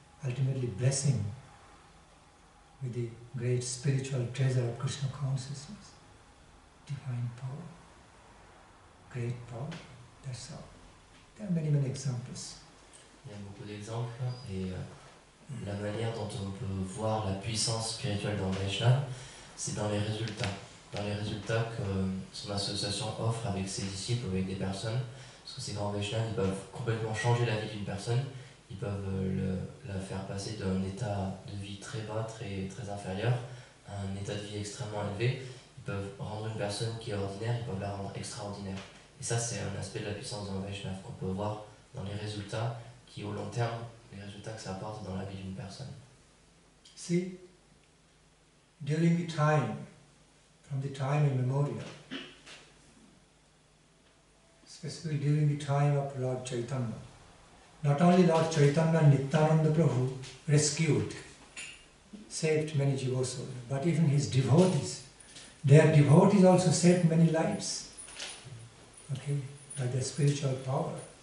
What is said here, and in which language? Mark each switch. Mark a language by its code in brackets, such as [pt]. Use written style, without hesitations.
[en] Ultimately blessing with the great spiritual treasure of Krishna consciousness. Divine power. Great power. That's all. There are many, many examples. [fr] Il y a beaucoup d'exemples et la manière dont on peut voir la puissance spirituelle dans Vaishnava, c'est dans les résultats. Dans les résultats que son association offre avec ses disciples, avec des personnes. Parce que ces grands Vaishnavas, ils peuvent complètement changer la vie d'une personne. Ils peuvent la faire passer d'un état de vie très bas, très, très inférieur, à un état de vie extrêmement élevé. Ils peuvent rendre une personne qui est ordinaire, ils peuvent la rendre extraordinaire. Et ça, c'est un aspect de la puissance d'un Vaishnava qu'on peut voir dans les résultats qui, au long terme, les résultats que ça apporte dans la vie d'une personne. [en] See, during the time, from the time immemorial, especially during the time of Lord Chaitanya, not only Lord Chaitanya and Nityananda Prabhu rescued, saved many jiva souls, but even his devotees, their devotees also saved many lives, okay, by their spiritual power.